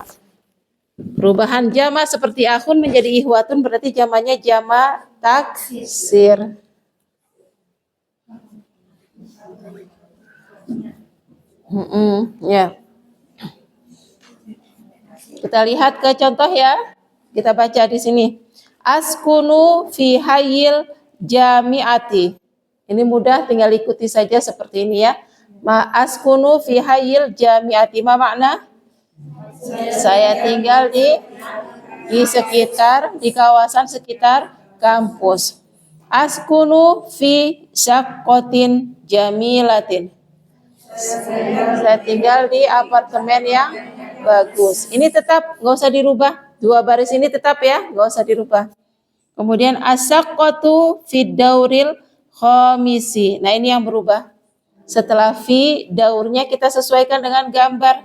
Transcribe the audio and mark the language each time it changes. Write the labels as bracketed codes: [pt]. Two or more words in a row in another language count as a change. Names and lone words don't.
[id] Perubahan jamak seperti akhun menjadi ihwatun berarti jamaknya jamak taksir. Ya. Kita lihat ke contoh ya. Kita baca di sini. [ar] أسكن في حي الجامعة. [id] Ini mudah, tinggal ikuti saja seperti ini ya. [ar] أسكن في حي الجامعة. ما معنى? [id] Saya tinggal di sekitar, di kawasan sekitar kampus. [ar] أسكن في شقة جميلة. [id] Saya tinggal di apartemen yang bagus. Ini tetap nggak usah dirubah. Dua baris ini tetap ya, nggak usah dirubah. [ar] Kemudian الشقة في الدور الخامس. [id] Nah, ini yang berubah. Setelah fi, daurnya kita sesuaikan dengan gambar.